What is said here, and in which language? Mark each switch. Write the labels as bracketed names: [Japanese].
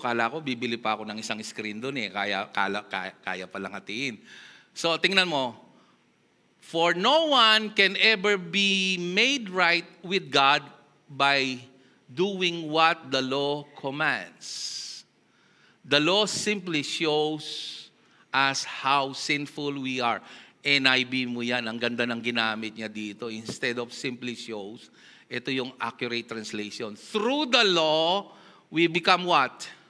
[Filipino] Kala ko, bibili pa ako ng isang screen doon Kaya palang hatiin. So, tingnan mo. [English] For no one can ever be made right with God by doing what the law commands. The law simply shows us how sinful we are. [Filipino] NIV mo yan, ang ganda ng ginamit niya dito. [English] Instead of simply shows, [Filipino] ito yung [English] accurate translation. Through the law, we become what?